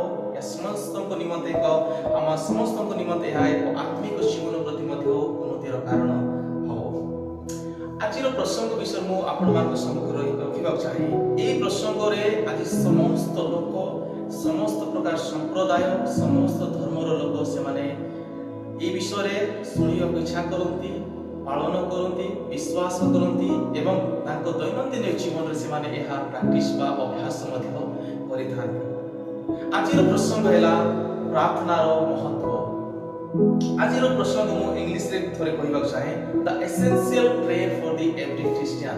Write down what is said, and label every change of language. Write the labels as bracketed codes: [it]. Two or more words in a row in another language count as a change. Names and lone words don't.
[or] ଏହା ସମସ୍ତଙ୍କ ନିମନ୍ତେ ଆମ ସମସ୍ତଙ୍କ ନିମନ୍ତେ ଏହା ଏକ ଆତ୍ମିକ ଜୀବନ ପ୍ରତି ମଧ୍ୟ ଉନ୍ନତିର କାରଣ ହେବ। ଆଜିର ପ୍ରସଙ୍ଗ ବିଷୟରେ ମୁଁ ଆପଣମାନଙ୍କ ସମ୍ମୁଖରେ ରଖିବାକୁ ଚାହେଁ। ଏହି ପ୍ରସଙ୍ଗରେ ଆଜି ସମସ୍ତ ଲୋକ, ସମସ୍ତ ପ୍ରକାର ସମ୍ପ୍ରଦାୟ, ସମସ୍ତ ଧର୍ମର ଲୋକ ସେମାନେ ଏଇ ବିଷୟେ শুଣିବାକୁ ଇଚ୍ଛା କରନ୍ତି, ପାଳନ କରନ୍ତି, ବିଶ୍ୱାସ କରନ୍ତି ଏବଂ ତାଙ୍କ ଦୈନନ୍ଦିନ ଜୀବନରେ ସେମାନେ ଏହା ପ୍ରାକ୍ଟିସ୍ ବା ଅଭ୍ୟାସ ମଧ୍ୟ କରିଥାନ୍ତି। ଆଜିର ପ୍ରସଙ୍ଗ ହେଲା ପ୍ରାର୍ଥନାର ମହତ୍ତ୍ୱ। ଆଜିର ପ୍ରସଙ୍ଗ ମୁଁ ଇଂଲିଶରେ ଥରେ କହିବାକୁ ଚାହେଁ, [en] the essential prayer for the every Christian.